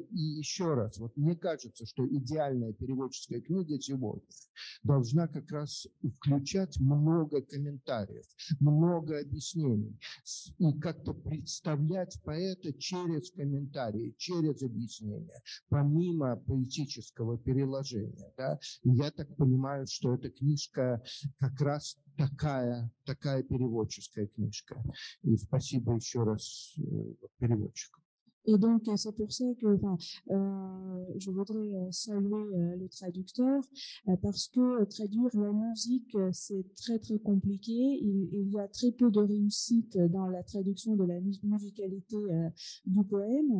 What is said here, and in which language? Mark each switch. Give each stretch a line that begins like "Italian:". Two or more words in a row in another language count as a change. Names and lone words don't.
Russian: И еще раз, вот мне кажется, что идеальная переводческая книга сегодня должна как раз включать много комментариев, много объяснений и как-то представлять поэта через комментарии, через объяснение, помимо поэтического переложения. Да? И я так понимаю, что эта книжка как раз такая переводческая книжка. И спасибо еще раз переводчику.
French: Et donc, c'est pour ça que je voudrais saluer le traducteur parce que traduire la musique, c'est très, très compliqué. Il y a très peu de réussite dans la traduction de la musicalité du poème.